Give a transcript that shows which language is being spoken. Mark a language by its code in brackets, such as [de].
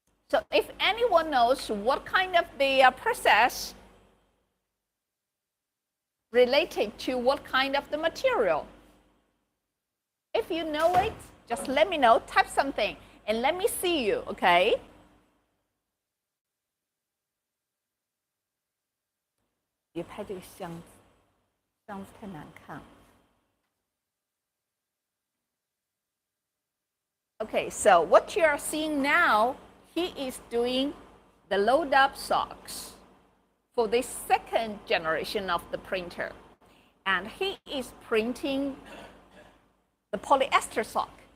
[en] So if anyone knows what kind of the process related to what kind of the material, if you know it, just let me know, type something, and let me see you, okay? [zh] 别拍这个箱子，箱子太难看。 [en] Okay, so what you are seeing now, he is doing the load up socks for the second generation of the printer. And he is printing the polyester sock.